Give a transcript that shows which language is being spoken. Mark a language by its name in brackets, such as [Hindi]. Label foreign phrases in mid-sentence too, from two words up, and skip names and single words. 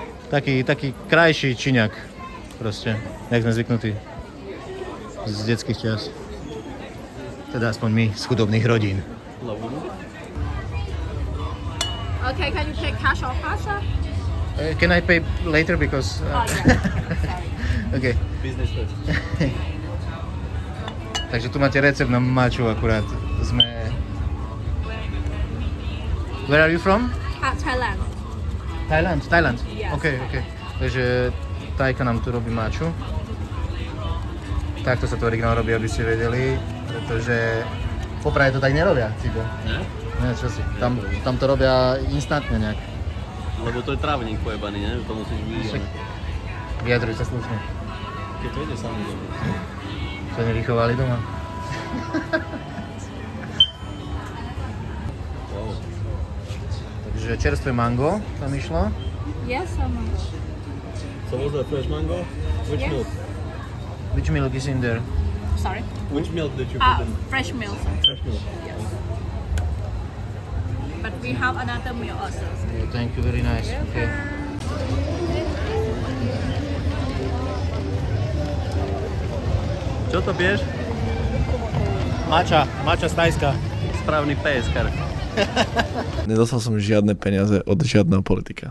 [Slovak] Taký krajší Číňak. Proste, jak sme zvyknutí. Z detských čias. Teda aspoň my, z chudobných rodín. [English] Okay, can you pay cash or pasha? Can I pay later because... Oh, yeah. Sorry. Okay. Business first. [Slovak] Takže tu máte recept na maču akurát. Sme... [English] Where are you from? Thailand. Thailand. Yes. Okay. [Slovak] Takže Tajka nám tu robí maču. Takto sa to originál robí, aby ste vedeli, pretože v Poprade to tak nerobia, Cibo. Ne? Ne, čo si, tam to robia instantne nejak. Lebo to je trávnik pojebaný, ne? To musíš vyvíjať. Vyjadruj sa slušne. Keď to ide samozrejme. To nevychovali doma. Wow. Takže čerstvé mango tam išlo. [English] Yes, so much. So was that fresh mango? Which Yes. milk? Which milk is in there? Sorry. Which milk did you put in? Fresh milk. Fresh milk. Yes. But we have another meal also. Yeah, thank you, very nice. Okay. [Slovak] Čo to piješ? Mača z Tajska. Správny PSK. Nedostal som žiadne peniaze od žiadneho politika.